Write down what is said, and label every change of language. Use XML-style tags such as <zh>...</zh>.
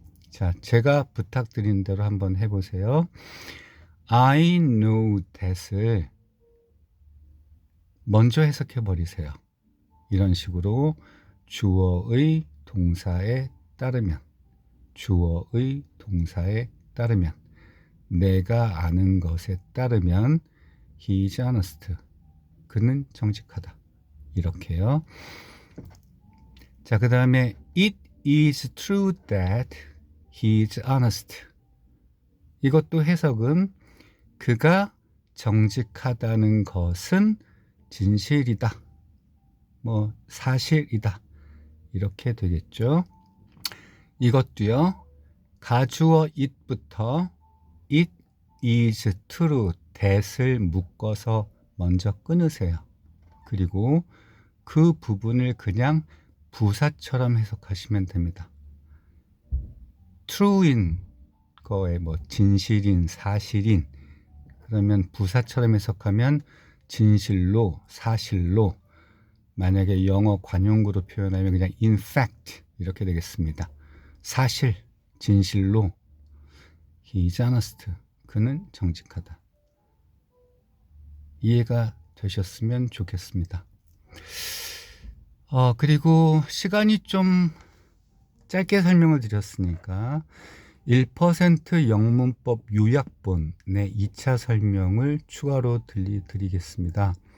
<ko>자, 제가 부탁드린 대로 한번 해보세요.</ko> <en>I know that</en> <ko>을 먼저 해석해 버리세요. 이런 식으로 주어의 동사에 따르면, 주어의 동사에 따르면, 내가 아는 것에 따르면</ko> <en>he is honest.</en> <ko>그는 정직하다. 이렇게요. 자, 그 다음에</ko> <en>it is true that he is honest.</en> <ko>이것도 해석은 그가 정직하다는 것은 진실이다. 사실이다. 이렇게 되겠죠. 이것도요. 가주어 it부터</ko> <en>it is true that</en> <ko>을 묶어서 먼저 끊으세요. 그리고 그 부분을 그냥 부사처럼 해석하시면 됩니다. true인 거에 진실인, 사실인, 그러면 부사처럼 해석하면 진실로, 사실로, 만약에 영어 관용구로 표현하면 그냥 in fact 이렇게 되겠습니다. 사실, 진실로,</ko> <en>he is honest.</en> <ko>그는 정직하다. 이해가 되셨으면 좋겠습니다. 그리고 시간이 좀 짧게 설명을 드렸으니까 1% 영문법 요약본의 2차 설명을 추가로 드리겠습니다.</ko>